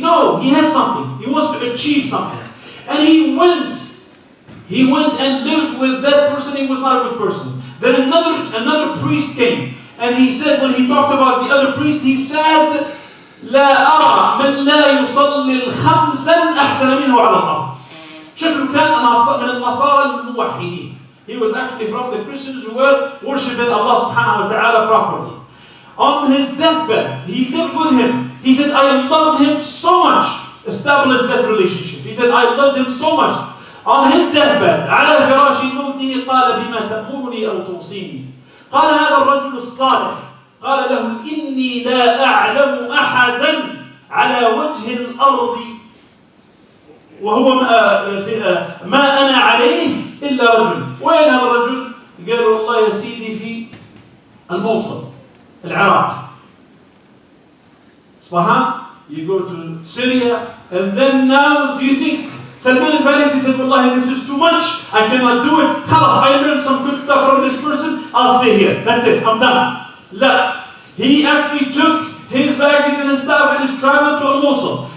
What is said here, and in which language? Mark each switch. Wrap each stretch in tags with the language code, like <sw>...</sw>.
<en>No, he has something. He wants to achieve something. And he went and lived with that person. He was not a good person. Then another priest came, and he said, when he talked about the other priest, he said,</en> <ar>لا أرى من لا يصلي الخمسا أحسن منه على الأرض. شكله كان من النصارى الموحدين.</ar> <en>He was actually from the Christians who were worshiping Allah subhanahu wa ta'ala properly. On his deathbed, he lived with him. He said, I loved him so much. Established that relationship. He said, I loved him so much. On his deathbed,</en> <ar>على فراش موته قال بما تأمرني أو توصيني. قال هذا الرجل الصالح قال له إني لا أعلم أحدا على وجه الأرض وهو ما أنا عليه إلا رجل. وين هذا الرجل؟ قال والله يا سيدي في الموصل العراق.</ar> <en>Isfahan, you go to Syria, and then now do you think Salman al-Farisi said, Wallahi, this is too much, I cannot do it. Khalas, I learned some good stuff from this person, I'll stay here. That's it, I'm done. La. He actually took his baggage and his stuff and his traveled to Al-Mosul.</en>